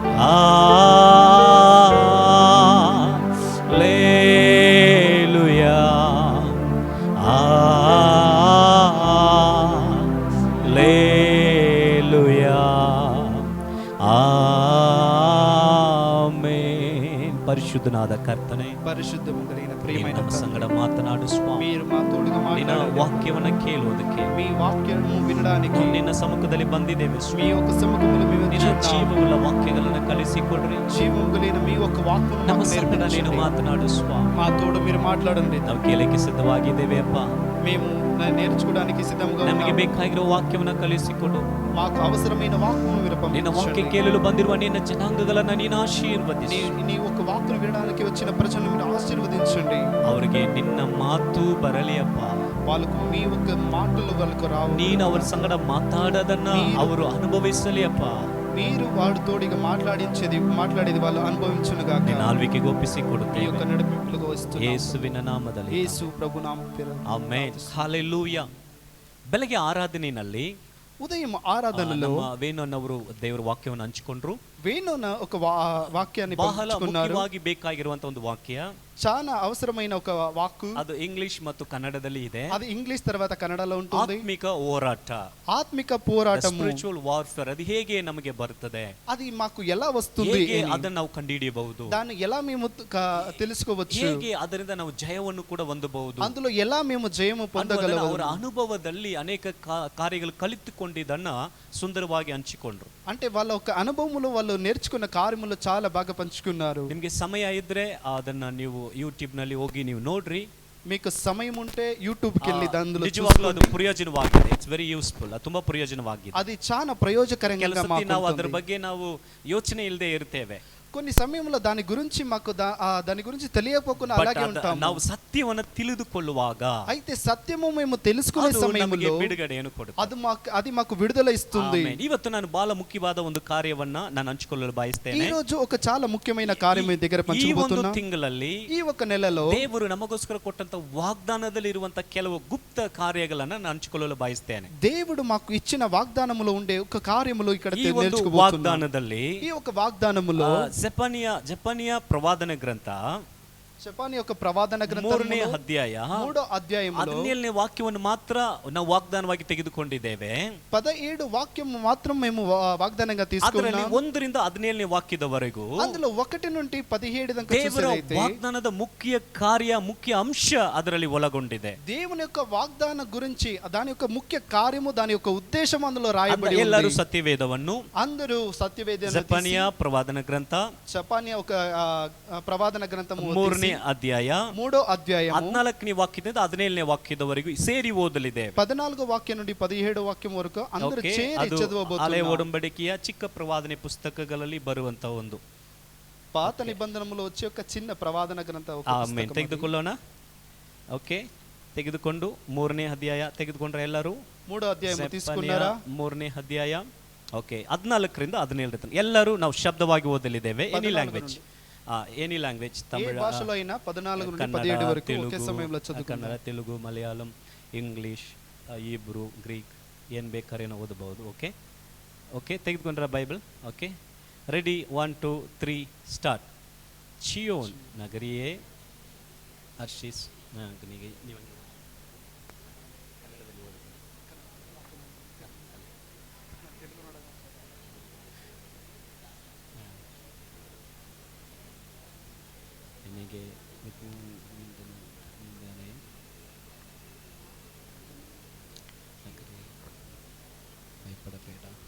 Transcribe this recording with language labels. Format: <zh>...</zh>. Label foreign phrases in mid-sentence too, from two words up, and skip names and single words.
<te>హల్లెలూయా హల్లెలూయా ఆమేన్.</te> <kn>పరిశుద్ధనాದ ಕರ್ತನೆ,</kn> <te>ಪರಿಶುದ್ಧము కలిగిన ಪ್ರಿಯమైన</te> <kn>ನಮ್ಮ ಸಂಗಡ ಮಾತನಾಡು ಸ್ವಾಮಿ.</kn> <te>మీరు మా తోడుగా</te> <kn>ನಿನ್ನ</kn> <te>మాట్లాడండి.</te> <kn>ವಾಕ್ಯವನ್ನು ಕೇಳುವುದಕ್ಕೆ</kn> <te>మీ వాక్యము వినడానికి</te> <kn>ನಿನ್ನ ಸಮ್ಮುಖದಲ್ಲಿ ಬಂದಿದ್ದೇವೆ</kn> <te>మీ</te> <kn>ಸ್ವಾಮಿ.</kn> <te>యొక్క సముఖములో మేము</te> <kn>ನಿನ್ನ</kn> <te>వచ్చి ఉన్నాము.</te> <kn>ಜೀವವುಳ್ಳ ವಾಕ್ಯಗಳನ್ನು ಕಲಿಸಿಕೊಡ್ರಿ.</kn> <te>జీవము కలిగిన మీ యొక్క వాక్కును</te> <kn>ನಮ್ಮ</kn> <te>మాకు</te> <kn>ಸಂಗಡ ನೀನು</kn> <te>నేర్పించండి.</te> <kn>ಮಾತನಾಡು ಸ್ವಾಮಿ.</kn> <te>మా తోడు మీరు మాట్లాడండి.</te> <kn>ನಾವು ಕೇಳಕ್ಕೆ ಸಿದ್ಧವಾಗಿದ್ದೇವೆ ಅಪ್ಪ.</kn> <te>మేము నేర్చుకోవడానికి సిద్ధంగా</te> <kn>ನಮಗೆ</kn> <te>ఉన్నాము.</te> <kn>ಬೇಕಾಗಿರೋ ವಾಕ್ಯವನ್ನು ಕಲಿಸಿಕೊಡು.</kn> <te>మాకు అవసరమైన వాక్కును మీరు</te> <kn>ನಿನ್ನ ವಾಕ್ಯ</kn> <te>పంపించండి.</te> <kn>ಕೇಳಲು ಬಂದಿರುವ ನಿನ್ನ ಜನಾಂಗಗಳನ್ನು ನೀನು ಆಶೀರ್ವದಿಸಿ.</kn> <te>నీ ఒక వాక్కును వినడానికి వచ్చిన ప్రజలను మీరు ఆశీర్వదించండి.</te> <kn>ಅವರಿಗೆ ನಿನ್ನ ಮಾತು ಬರಲಿ ಅಪ್ಪ.</kn> <te>వాళ్ళకు మీ ఒక మాటలు వాళ్ళకు రావు.</te> <kn>ನೀನು ಅವರ ಸಂಗಡ ಮಾತಾಡೋದನ್ನ ಅವರು ಅನುಭವಿಸಲಿ ಅಪ್ಪ.</kn> <te>మీరు వాడు తోడిగా మాట్లాడేది వాళ్ళు అనుభవించును గాక.</te> <kn>ನಿನ್ನ ಆಳ್ವಿಕೆಗೆ ಒಪ್ಪಿಸಿ</kn> <te>మీ యొక్క</te> <kn>ಕೊಡುತ್ತೇವೆ</kn> <te>నడిపింపులకు వస్తున్నాము.</te> <kn>ಯೇಸುವಿನ ನಾಮದಲ್ಲಿ.</kn> <te>యేసు ప్రభు నామం పేరు.</te> <kn>ಆಮೆನ್. ಹಲ್ಲೆಲೂಯಾ. ಬೆಳಗ್ಗೆ ಆರಾಧನೆಯಲ್ಲಿ</kn> <te>ఉదయం ఆరాధనలో</te> <kn>ನಮ್ಮ ವೇಣುನ್ ಅವರು ದೇವರ ವಾಕ್ಯವನ್ನು ಹಂಚಿಕೊಂಡ್ರು.</kn> <te>వేణున ఒక వాక్యాన్ని</te> <kn>ಬಹಳ</kn> <te>పంచుకున్నారు.</te> <kn>ಮುಖ್ಯವಾಗಿ ಬೇಕಾಗಿರುವಂತ ಒಂದು ವಾಕ್ಯ.</kn> <te>చాలా అవసరమైన ఒక వాక్కు.</te> <kn>ಅದು ಇಂಗ್ಲಿಷ್ ಮತ್ತು ಕನ್ನಡದಲ್ಲಿ ಇದೆ.</kn> <te>అది ఇంగ్లీష్ తర్వాత కన్నడలో ఉంటుంది.</te> <kn>ಆತ್ಮಿಕ ಹೋರಾಟ,</kn> <te>ఆత్మిక పోరాటము,</te> <en>spiritual warfare.</en> <kn>ಅದು ಹೇಗೆ ನಮಗೆ ಬರುತ್ತದೆ,</kn> <te>అది మాకు ఎలా వస్తుంది,</te> <kn>ಹೇಗೆ ಅದನ್ನು ನಾವು ಕಂಡುಹಿಡಿಯಬಹುದು,</kn> <te>దాన్ని ఎలా మేము తెలుసుకోవచ్చు,</te> <kn>ಹೇಗೆ ಅದರಿಂದ ನಾವು ಜಯವನ್ನು ಕೂಡ ಹೊಂದಬಹುದು,</kn> <te>అందులో ఎలా మేము జయము పొందగలము.</te> <kn>ಅವರ ಅನುಭವದಲ್ಲಿ ಅನೇಕ ಕಾರ್ಯಗಳು ಕಲಿತುಕೊಂಡಿದ್ದನ್ನ ಸುಂದರವಾಗಿ ಹಂಚಿಕೊಂಡ್ರು.</kn> <te>అంటే వాళ్ళ ఒక అనుభవములో వాళ్ళు నేర్చుకున్న కార్యములు చాలా బాగా పంచుకున్నారు.</te> <kn>ನಿಮಗೆ ಸಮಯ ಇದ್ರೆ ಅದನ್ನ ನೀವು ಯೂಟ್ಯೂಬ್ ನಲ್ಲಿ ಹೋಗಿ ನೀವು ನೋಡ್ರಿ.</kn> <te>మీకు సమయం ఉంటే యూట్యూబ్ కి వెళ్ళి అందులో</te> <kn>ನಿಜವಾಗ್ಲೂ ಅದು ಪ್ರಯೋಜನವಾಗಿದೆ.</kn> <en>It's very useful.</en> <kn>ಅದು ತುಂಬಾ ಪ್ರಯೋಜನವಾಗಿದೆ.</kn> <te>అది చాలా ప్రయోజకరంగా</te> <kn>ನಾವು</kn> <te>మాకు</te> <kn>ಅದರ ಬಗ್ಗೆ ನಾವು ಯೋಚನೆ ಇಲ್ಲದೆ ಇರ್ತೇವೆ.</kn> <te>కొన్ని సమయంలో దాని గురించి మాకు దాని గురించి తెలియకపోకుండా అలాగే ఉంటాము.</te> <kn>ನಾವು ಸತ್ಯವನ್ನು ತಿಳಿದುಕೊಳ್ಳುವಾಗ</kn> <te>అయితే సత్యము మేము తెలుసుకునే సమయంలో</te> <kn>ಬಿಡುಗಡೆಯನ್ನು ಕೊಡುತ್ತೆ.</kn> <te>అది మాకు విడుదల ఇస్తుంది.</te> <kn>ಇವತ್ತು ನಾನು ಬಹಳ ಮುಖ್ಯವಾದ ಒಂದು ಕಾರ್ಯವನ್ನ ನಾನು ಹಂಚಿಕೊಳ್ಳಲು ಬಯಸ್ತೇನೆ.</kn> <te>ఈ రోజు ఒక చాలా ముఖ్యమైన కార్యం మీ దగ్గర పంచుకోబోతున్నా.</te> <kn>ಈ ಒಂದು ತಿಂಗಳಲ್ಲಿ,</kn> <te>ఈ ఒక నెలలో</te> <kn>ದೇವರು ನಮಗೋಸ್ಕರ ಕೊಟ್ಟಂತ ವಾಗ್ದಾನದಲ್ಲಿ ಇರುವಂತ ಕೆಲವು ಗುಪ್ತ ಕಾರ್ಯಗಳನ್ನ ನಾನು ಹಂಚಿಕೊಳ್ಳಲು ಬಯಸ್ತೇನೆ.</kn> <te>దేవుడు మాకు ఇచ్చిన వాగ్దానములో ఉండే ఒక కార్యములు ఇక్కడ</te> <kn>ಈ ಒಂದು</kn> <te>నేర్చుకోబోతున్నాం.</te> <kn>ವಾಗ್ದಾನದಲ್ಲಿ,</kn> <te>ఈ ఒక వాగ్దానములో</te> <kn>ಜೆಫನ್ಯ ಪ್ರವಾದನ ಗ್ರಂಥ</kn> <te>షెఫానియా యొక్క ప్రవాదన గ్రంథము</te> <kn>3ನೇ ಅಧ್ಯಾಯ</kn> <te>3వ అధ్యాయములో</te> <kn>17ನೇ ವಾಕ್ಯವನ್ನು ಮಾತ್ರ ನಾವು ವಾಗ್ದಾನವಾಗಿ ತೆಗೆದುಕೊಂಡಿದ್ದೇವೆ.</kn> <te>17 వాక్యము మాత్రం మేము వాగ్దానంగా</te> <kn>ಅದರಲ್ಲಿ</kn> <te>తీసుకున్నాం.</te> <kn>1 ರಿಂದ 17ನೇ ವಾಕ್ಯದವರೆಗೂ</kn> <te>అందులో 1 నుండి 17 దాకా</te> <kn>ದೇವರ</kn> <te>చూసినట్లయితే</te> <kn>ವಾಗ್ದಾನದ ಮುಖ್ಯ ಕಾರ್ಯ, ಮುಖ್ಯ ಅಂಶ ಅದರಲ್ಲಿ ಒಳಗೊಂಡಿದೆ.</kn> <te>దేవుని యొక్క వాగ్దాన గురించి దాని యొక్క ముఖ్య కార్యము, దాని యొక్క ఉద్దేశం అందులో రాయబడి ఉంది.</te> <kn>ಎಲ್ಲರೂ ಸತ್ಯವೇದವನ್ನು,</kn> <te>అందరూ సత్యవేదన</te> <kn>ಜೆಫನ್ಯ ಪ್ರವಾದನ ಗ್ರಂಥ,</kn> <te>షెఫానియా ఒక ప్రవాదన గ్రంథము</te> <kn>3ನೇ ಅಧ್ಯಾಯ</kn> <te>3వ అధ్యాయము</te> <kn>14ನೇ ವಾಕ್ಯದಿಂದ 17ನೇ ವಾಕ್ಯದವರೆಗೂ ಸೇರಿ ಓದಲಿದೆ.</kn> <te>14వ వాక్యం నుండి 17వ వాక్యం వరకు అందరూ చేరి</te> <kn>ಹಳೆ</kn> <te>చదవబోతున్నారు.</te> <kn>ಒಡಂಬಡಿಕೆಯ ಚಿಕ್ಕ ಪ್ರವಾದನೆ ಪುಸ್ತಕಗಳಲ್ಲಿ ಬರುವಂತ ಒಂದು</kn> <te>పాత నిబంధనములో వచ్చే ఒక చిన్న ప్రవాదన గ్రంథం ఒక</te> <kn>ಆಮೇನ್.</kn> <te>పుస్తకం అది.</te> <kn>ತೆಗೆದುಕೊಳ್ಳೋಣ. ಓಕೆ, ತೆಗೆದುಕೊಂಡು 3ನೇ ಅಧ್ಯಾಯ ತೆಗೆದುಕೊಂಡ್ರೆ ಎಲ್ಲರೂ</kn> <te>3వ అధ్యాయం తీసుకున్నారా?</te> <kn>3ನೇ ಅಧ್ಯಾಯ ಓಕೆ 14 ರಿಂದ 17 ತನಕ ಎಲ್ಲರೂ ನಾವು ಶಬ್ದವಾಗಿ ಓದಲಿದ್ದೇವೆ.</kn> <en>any language, any language,</en> <te>ఏ</te> <kn>ತಮಿಳು,</kn> <te>భాషలో అయినా 14 నుండి</te> <kn>ಕನ್ನಡ,</kn> <te>17 వరకు ఒకే</te> <kn>ತೆಲುಗು,</kn> <te>సమయంలో చదువుకుందాం.</te> <kn>ಕನ್ನಡ, ತೆಲುಗು, ಮಲಯಾಳಂ, ಇಂಗ್ಲಿಷ್, ಹೀಬ್ರೂ, ಗ್ರೀಕ್, ಏನು ಬೇಕಾರೇನೋ ಓದಬಹುದು. ಓಕೆ ಓಕೆ, ತೆಗೆದುಕೊಂಡ್ರ ಬೈಬಲ್? ಓಕೆ, ರೆಡಿ, 1 2 3 ಸ್ಟಾರ್ಟ್. ಚಿಯೋನ್ ನಗರಿಯೇ ಹರ್ಷಿಸ್ ನಿನಗೆ ಭಯಪಡಬೇಡ,</kn>